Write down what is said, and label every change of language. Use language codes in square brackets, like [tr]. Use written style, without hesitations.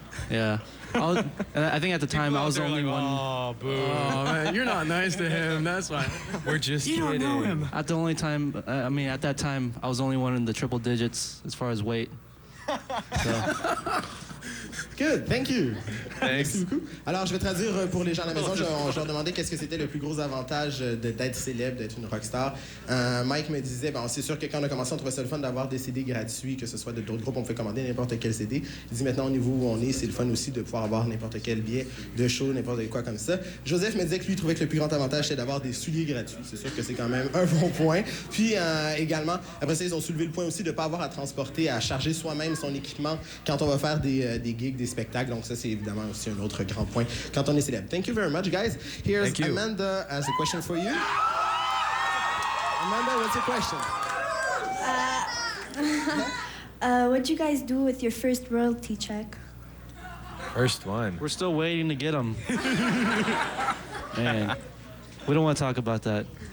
[en] Yeah. I think at the time I was the only one. Oh, boo. Oh, man, you're not nice to him. That's fine. We're just kidding. At that time, I was the only one in the triple digits as far as weight. So. Good, thank you. Thanks. [fr] Merci beaucoup. Alors, je vais traduire pour les gens à la maison. Je leur demandais qu'est-ce que c'était le plus gros avantage d'être célèbre, d'être une rockstar. Mike me disait, bon, c'est sûr que quand on a commencé, on trouvait ça le fun d'avoir des CD gratuits, que ce soit d'autres groupes, on pouvait commander n'importe quel CD. Il dit maintenant, au niveau où on est, c'est le fun aussi de pouvoir avoir n'importe quel billet de show, n'importe quoi comme ça. Joseph me disait que lui, il trouvait que le plus grand avantage, c'était d'avoir des souliers gratuits. C'est sûr que c'est quand même un bon point. Puis également, après ça, ils ont soulevé le point aussi de ne pas avoir à transporter, à charger soi-même son équipement quand on va faire des gigs, des spectacles. Donc ça, c'est évidemment aussi un autre grand point quand on est célèbre. [en] Thank you very much, guys. Here's Amanda has a question for you. Amanda, what's your question? What'd you guys do with your first royalty check? First one. We're still waiting to get them. Man, we don't want to talk about that.